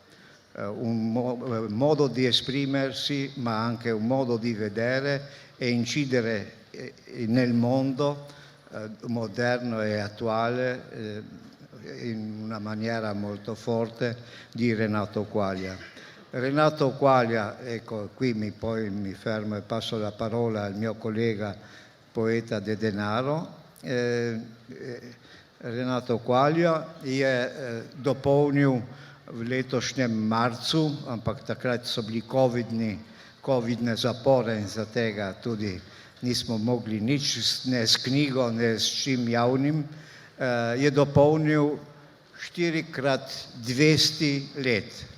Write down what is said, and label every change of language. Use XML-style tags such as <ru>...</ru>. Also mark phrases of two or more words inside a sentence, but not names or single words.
<it>modo di esprimersi, ma anche un modo di vedere e incidere nel mondo moderno e attuale in una maniera molto forte di Renato Kvalja. Renato Kvalja, ecco, qui poi mi fermo e passo la parola al mio collega poeta De Denaro.</it> <sl>Renato Kvalja je dopolnil v letošnjem marcu, ampak takrat so bili covidne zapore in za tega tudi nismo mogli nič ne s knjigo, ne s čim javnim, je dopolnil 4x200 let.</sl>